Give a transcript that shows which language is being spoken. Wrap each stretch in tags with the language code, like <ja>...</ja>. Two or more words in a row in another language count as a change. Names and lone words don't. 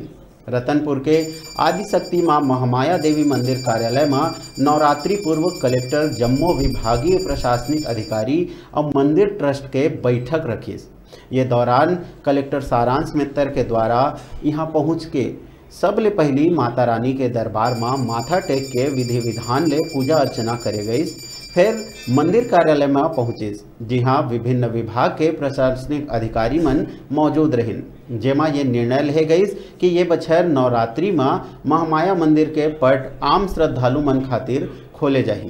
<hne>रतनपुर के आदिशक्ति मां महामाया देवी मंदिर कार्यालय में नवरात्रि पूर्व कलेक्टर जम्मो विभागीय प्रशासनिक अधिकारी और मंदिर ट्रस्ट के बैठक रखीस। ये दौरान कलेक्टर सारांश मित्तर के द्वारा यहाँ पहुँच के सबले पहली माता रानी के दरबार में माथा टेक के विधि विधान ले पूजा अर्चना करे गई। फिर मंदिर कार्यालय में पहुँचे, जी हाँ विभिन्न विभाग के प्रशासनिक अधिकारी मन मौजूद रहे, जेमा ये निर्णय ले गई कि ये बछर नवरात्रि में महामाया मंदिर के पट आम श्रद्धालु मन खातिर खोले जाही।</hne>